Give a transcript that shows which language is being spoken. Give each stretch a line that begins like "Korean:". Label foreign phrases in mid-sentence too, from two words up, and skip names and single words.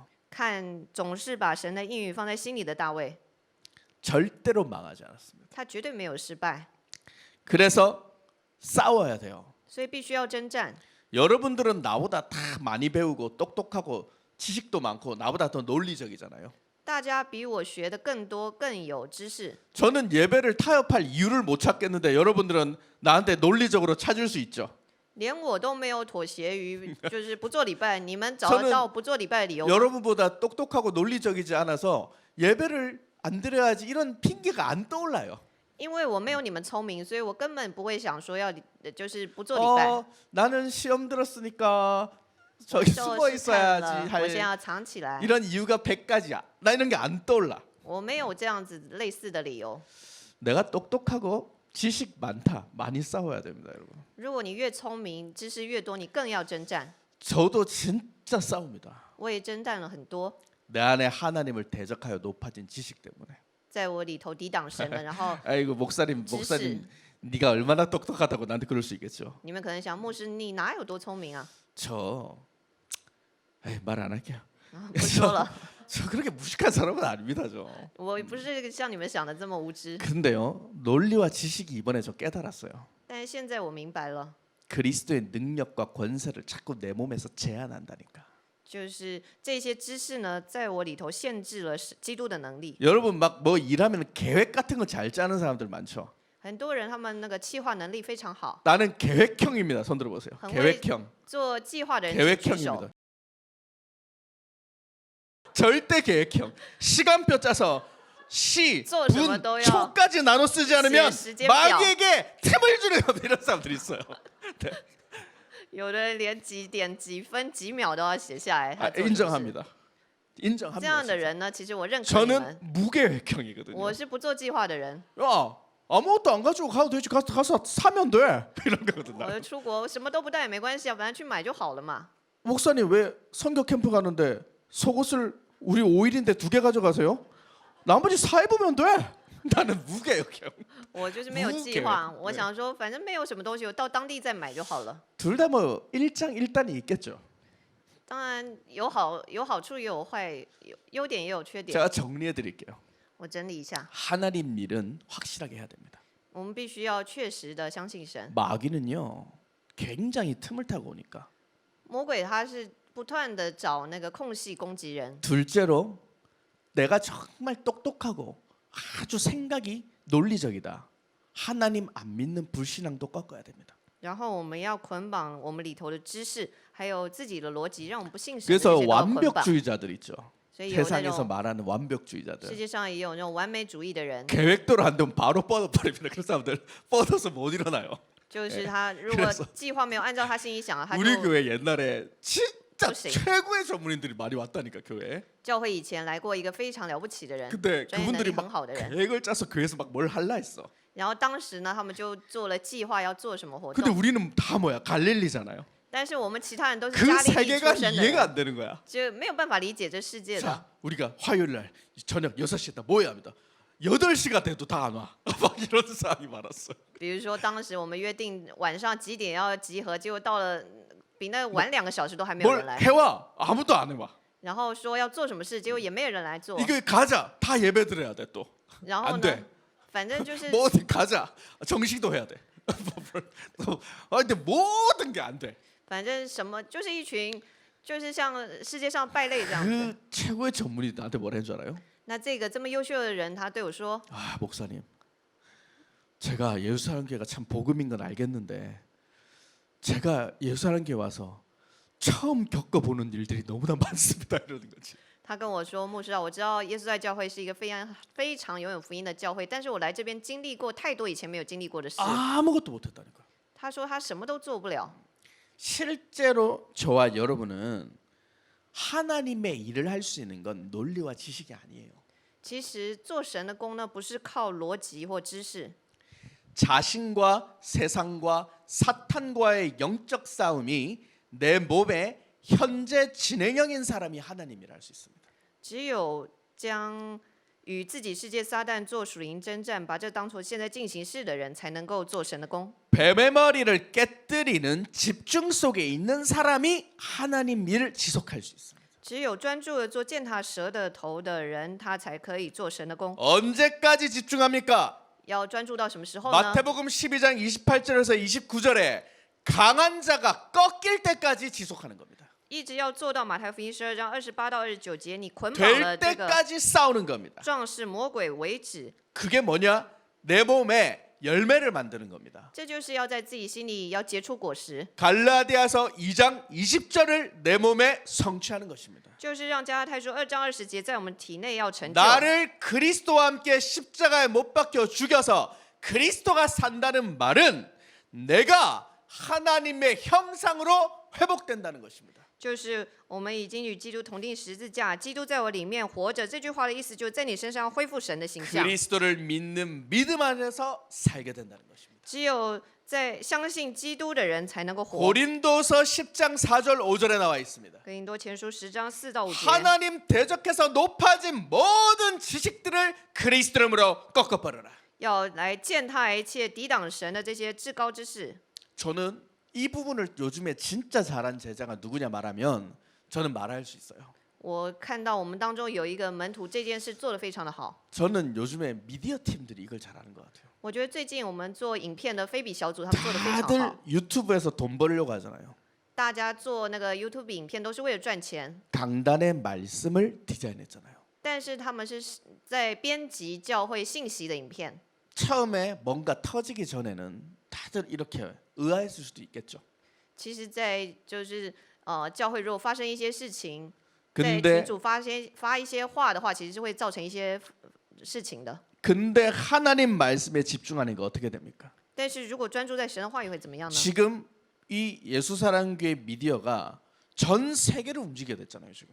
Chinese: 看总是把神的应允放在心里的大卫，
Korean: 절대로 망하지 않았습니다.
Chinese: 他绝对没有失败，
Korean: 그래서 싸워야 돼요.
Chinese: 所以必须要征战。
Korean: 여러분들은 나보다 다 많이 배우고 똑똑하고 지식도 많고 나보다 더 논리적이잖아요.
Chinese: 大家比我学的更多，更有知识。
Korean: 저는 예배를 타협할 이유를 못 찾겠는데 여러분들은 나한테 논리적으로 찾을 수 있죠.
Chinese: 连我都没有妥协于就是不做礼拜，你们找
Korean: 저는
Chinese: 得到不做礼拜的理由吗？
Korean: 여러분보다 똑똑하고 논리적이지 않아서 예배를 안 드려야지 이런 핑계가 안 떠올라요.
Chinese: 因为我没有你们聪明，所以我根本不会想说要就是不做礼拜。
Korean: 나는 시험 들었으니까 저기
Chinese: 受
Korean: 숨어
Chinese: 试看
Korean: 있어야지
Chinese: 了，我现在
Korean: 할
Chinese: 要藏起来。
Korean: 이런 이유가 100가지야. 나 이런 게 안 떠올라.
Chinese: 我没有这样子类似的理由。
Korean: 내가 똑똑하고 지식 많다. 많이 싸워야 됩니다, 여러분.
Chinese: 如果你越聪明，知识越多，你更要征战。
Korean: 저도 진짜 싸웁니다.
Chinese: 我也征战了很多，
Korean: 내 안에 하나님을 대적하여 높아진 지식 때문에.
Chinese: 在我里头抵挡神了。然后
Korean: 아이고 목사님, 네가 얼마나 똑똑하다고 나한테 그럴 수 있겠죠.
Chinese: 你们可能想，牧师你哪有多聪明啊？
Korean: 말 안 할게요.
Chinese: 不说了，
Korean: 저 그렇게 무식한 사람은 아닙니다, 저.
Chinese: 我不是像你们想的这么无知。
Korean: 근데요, 논리와 지식이 이번에 저 깨달았어요.
Chinese: 但是现在我明白了，
Korean: 그리스도의 능력과 권세를 자꾸 내 몸에서 제한한다니까.
Chinese: 就是这些知识呢，在我里头限制了基督的能力。
Korean: 여러분 막 뭐 일하면 계획 같은 거 잘 짜는 사람들 많죠.
Chinese: 很多人他们那个企划能力非常好，
Korean: 나는 계획형입니다. 손 들어보세요.
Chinese: 很会
Korean: 계획형.
Chinese: 做计划的人请举手。
Korean: 계획형입니다. 절대 계획형. 시간표 짜서 시,
Chinese: 做什么
Korean: 분,
Chinese: 都要
Korean: 초까지 나눠 쓰지 않으면
Chinese: 写时间表。
Korean: 마귀에게 틈을 주는 이런 사람들이 있어요.
Chinese: 有的人连几点、几分、几秒都要写下来。
Korean: 아,
Chinese: 他做什么事
Korean: 인정합니다.
Chinese: 这样
Korean: 인정합니다.
Chinese: 的人呢，其实我认可你
Korean: 저는
Chinese: 们。
Korean: 무계획형이거든요.
Chinese: 我是不做计划的人，
Korean: 야, 아무것도 안 가지고 가도 되지. 가서 사면 돼. 이런 거거든.
Chinese: 我
Korean: 나.
Chinese: 就出国什么都不带也没关系啊，反正去买就好了嘛。
Korean: 목사님 왜 선교 캠프 가는데 속옷을 우리 5일인데 2개 가져가세요? 나머지 사 입으면 돼. 나는 무계획형.
Chinese: 我就是没有计划，我想说反正没有什么东西，我到当地再买就好了。
Korean: 둘 다 뭐 일장일단이 있겠죠.
Chinese: 当然有好处也有坏，优点也有缺点。
Korean: 제가 정리해 드릴게요.
Chinese: 我整理一下，
Korean: 하나님 일은 확실하게 해야 됩니다.
Chinese: 我们必须要确实的相信神。
Korean: 마귀는요. 굉장히 틈을 타고 오니까.
Chinese: 魔鬼他是不断的找那个空隙攻击人。
Korean: 둘째로 내가 정말 똑똑하고 아주 생각이 논리적이다. 하나님 안 믿는 불신앙도 꺾어야 됩니다.
Chinese: 然后我们要捆绑我们里头的知识，还有自己的逻辑，让我们不信神的这
Korean: 그래서
Chinese: 些都要捆绑。
Korean: 완벽주의자들 있죠.
Chinese: 所以有那
Korean: 세상에서
Chinese: 种
Korean: 말하는
Chinese: 世
Korean: 완벽주의자들.
Chinese: 界上也有那种完美主义的人，
Korean: 계획대로 안 되면 바로 뻗어버립니다. 그런 사람들 뻗어서 못 일어나요.
Chinese: 就是他如果计划没有按照他心里想的，他
Korean: 우리
Chinese: 就
Korean: 교회 옛날에 진짜 혹시. 최고의 전문인들이 많이 왔다니까 교회에.
Chinese: 教会以前来过一个非常了不起的人，
Korean: 근데
Chinese: 专业能
Korean: 그분들이
Chinese: 力很
Korean: 막
Chinese: 好的人。
Korean: 계획을 짜서 교회에서 막 뭘 할라 했어.
Chinese: 然后当时呢，他们就做了计划要做什么活
Korean: 근데
Chinese: 动，
Korean: 우리는 다 뭐야? 갈릴리잖아요.
Chinese: 但是我们其他人都是
Korean: 그
Chinese: 加利利
Korean: 세계가
Chinese: 出生的
Korean: 이해가
Chinese: 人，
Korean: 안 되는 거야.
Chinese: 就没有办法理解这世界的。
Korean: 자, 우리가 화요일 날 저녁 6시에 모여야 합니다. 8시가 돼도 다 안 와. 막 이런 상황이 많았어.
Chinese: 比如说当时我们约定晚上几点要集合，结果到了比那晚2个小时都还没有
Korean: 뭘
Chinese: 人来，
Korean: 해와 아무도 안 해와.
Chinese: 然后说要做什么事，结果也没有人来做。
Korean: 이거 가자. 다 예배 드려야 돼 또.
Chinese: 然后
Korean: 안
Chinese: 呢
Korean: 돼 ，
Chinese: 反正就是。
Korean: 뭐 어디 가자. 정식도 해야 돼. 아 근데 모든 게 안 돼.
Chinese: 反正什么就是一群，就是像世界上败类这样子。
Korean: 그 최고의 전문이 나한테 뭐라 했는 줄 알아요?
Chinese: 那这个这么优秀的人，他对我说
Korean: 아 목사님, 제가 예루살렘 교회가 참 복음인 건 알겠는데 제가 예루살렘 교회 와서 처음 겪어보는 일들이 너무나 많습니다. 이러는 거지.
Chinese: 他跟我说，牧师啊，我知道耶稣在教会是一个非常拥有福音的教会，但是我来这边经历过太多以前没有经历过的事。
Korean: 아무것도 못했다는 거야.
Chinese: 他说他什么都做不了。
Korean: 실제로 저와 여러분은 하나님의 일을 할 수 있는 건 논리와 지식이 아니에요.
Chinese: 其实做神的工呢，不是靠逻辑或知识，
Korean: 자신과 세상과 사탄과의 영적 싸움이 내 몸에 현재 진행형인 사람이 하나님이라 할 수 있습니다.
Chinese: 只有将与自己世界撒旦做属灵征战，把这当作现在进行式的人，才能够做神的工。
Korean: 뱀의 머리를 깨뜨리는 집중 속에 있는 사람이 하나님 일을 지속할 수 있습니다.
Chinese: 只有专注的做践踏蛇的头的人，他才可以做神的工。
Korean: 언제까지 집중합니까?
Chinese: 要专注到什么时候呢？
Korean: 마태복음 12장 28절에서 29절에 강한 자가 꺾일 때까지 지속하는 겁니다.
Chinese: 一直要做到马太福音12章28到29节，你捆绑
Korean: 될
Chinese: 了这个
Korean: 때까지 싸우는 겁니다.
Chinese: 壮士魔鬼为止。
Korean: 그게 뭐냐? 내 몸에 열매를 만드는 겁니다.
Chinese: 这就是要在自己心里要结出果实，
Korean: 갈라디아서 2장 20절을 내 몸에 성취하는 것입니다.
Chinese: 就是让加拉太书2章20节在我们体内要成就。
Korean: 나를 그리스도와 함께 십자가에 못 박혀 죽여서 그리스도가 산다는 말은 내가 하나님의 형상으로 회복된다는 것입니다.
Chinese: 就是我们已经与基督同定十字架，基督在我里面活着。这句话的意思就是在你身上恢复神的形象。
Korean: 그리스도를 믿는 믿음 안에서 살게 된다는 것입니다.
Chinese: 只有在相信基督的人才能够活。
Korean: 고린도서 10장 4절 5절에 나와 있습니다.
Chinese: 哥林多前书10章4到5节。
Korean: 하나님 대적해서 높아진 모든 지식들을 그리스도 이름으로 꺾어버려라.
Chinese: 要来践踏一切抵挡神的这些至高之事。
Korean: 저는 이 부분을 요즘에 진짜 잘한 제자가 누구냐 말하면 저는 말할 수 있어요.
Chinese: 我看到我们当中有一个门徒这件事做得非常的好。
Korean: 저는 요즘에 미디어 팀들이 이걸 잘하는 것 같아요.
Chinese: 我觉得最近我们做影片的非比小组，他们做得非常
Korean: 다들
Chinese: 好。
Korean: 유튜브에서 돈 벌려고 하잖아요.
Chinese: 大家做那个 YouTube 影片都是为了赚钱，
Korean: 강단의 말씀을 디자인했잖아요.
Chinese: 但是他们是在编辑教会信息的影片。
Korean: 처음에 뭔가 터지기 전에는 다들 이렇게 의아했을 수도 있겠죠.
Chinese: 其实，在就是教会如果发生一些事情，在群
Korean: 근데
Chinese: 组发一些话的话，其实是会造成一些事情的。
Korean: 근데 하나님 말씀에 집중하니까 어떻게 됩니까?
Chinese: 但是如果专注在神的话语会怎么样呢？
Korean: 지금 이 예수사랑교회 미디어가 전 세계를 움직이게 됐잖아요, 지금.